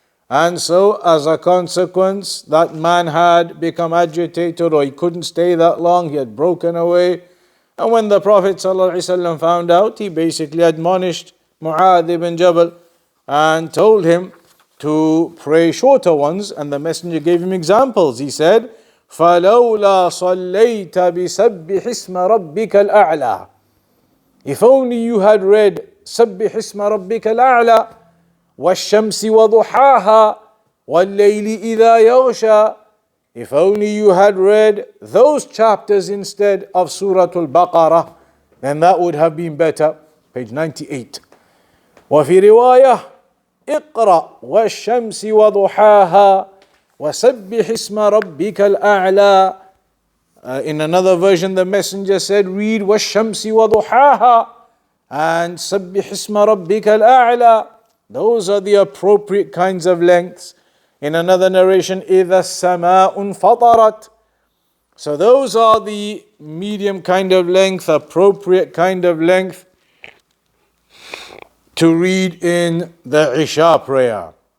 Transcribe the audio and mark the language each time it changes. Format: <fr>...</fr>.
<en>And so as a consequence, that man had become agitated, or he couldn't stay that long, he had broken away. And when the Prophet ﷺ found out, he basically admonished Mu'adh ibn Jabal and told him to pray shorter ones, and the Messenger gave him examples. He said,</en> <ar>فَلَوْلَا صَلَّيْتَ بِسَبِّحِ اسْمَ رَبِّكَ الْأَعْلَى.</ar> <en>If only you had read</en> <ar>سَبِّحِ اسْمَ رَبِّكَ الْأَعْلَى وَالشَّمْسِ وَضُحَاهَا وَاللَّيْلِ إِذَا يَغْشَى.</ar> <en>If only you had read those chapters instead of Surah Al-Baqarah, then that would have been better. Page 98.</en> <ar>وفي رواية اقرأ والشمس وضحاها وسبح اسم ربك الأعلى.</ar> <en>In another version, the Messenger said, read</en> <ar>وَالشَّمْسِ وَضُحَاهَا</ar> <en>and</en> <ar>سَبِّحِ اسْمَ رَبِّكَ الْأَعْلَى.</ar> <en>Those are the appropriate kinds of lengths. In another narration,</en> <ar>إِذَا السَّمَاءُ انْفَطَرَتْ</ar> <en>So those are the medium kind of length, appropriate kind of length to read in the Isha prayer.</en>